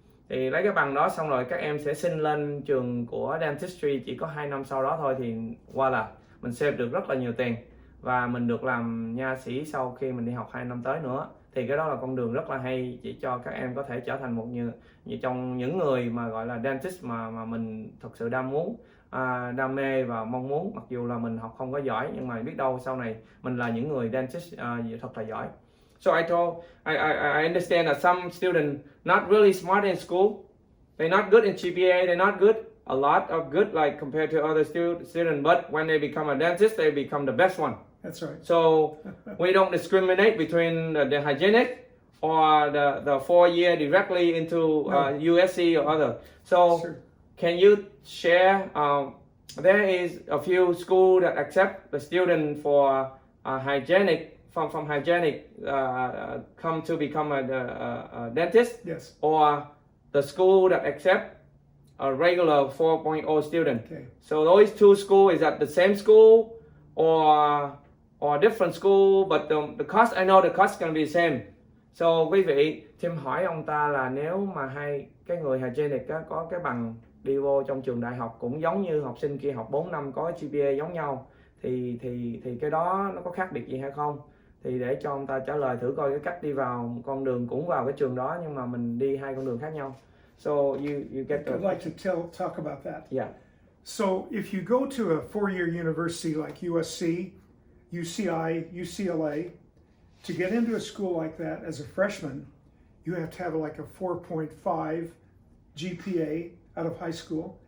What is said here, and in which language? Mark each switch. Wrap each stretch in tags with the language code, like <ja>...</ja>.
<vi>Thì lấy cái bằng đó xong rồi các em sẽ xin lên trường của dentistry chỉ có 2 năm sau đó thôi, thì qua là mình save được rất là nhiều tiền, và mình được làm nha sĩ sau khi mình đi học 2 năm tới nữa. Thì cái đó là con đường rất là hay, chỉ cho các em có thể trở thành một như trong những người mà gọi là dentist mà mình thật sự đam mê và mong muốn, mặc dù là mình học không có giỏi, nhưng mà biết đâu sau này mình là những người dentist thật là giỏi.</vi> <en>So I understand that some students not really smart in school, they're not good in GPA, they're not good, a lot of good like compared to other students, but when they become a dentist, they become the best one. That's right. So we don't discriminate between the hygienic or the 4-year directly into USC or other. So Sure. Can you share? There is a few schools that accept the student for hygienic from hygienic come to become a dentist. Yes. Or the school that accept a regular 4.0 student. Okay. So those two schools, is that the same school or different school, but the cost, I know the cost can be same.</en> <vi>So quý vị, Tim hỏi ông ta là nếu mà hai cái người hygienic có cái bằng đi vô trong trường đại học cũng giống như học sinh kia học 4 năm có GPA giống nhau, thì cái đó nó có khác biệt gì hay không? Thì để cho ông ta trả lời thử coi cái cách đi vào một con đường cũng vào cái trường đó, nhưng mà mình đi 2 con đường khác nhau.</vi> <en>So you get the... I'd like to talk about that. Yeah. So if you go to a 4-year university like USC, UCI, UCLA, to get into a school like that as a freshman, you have to have like a 4.5 GPA out of high school.</en>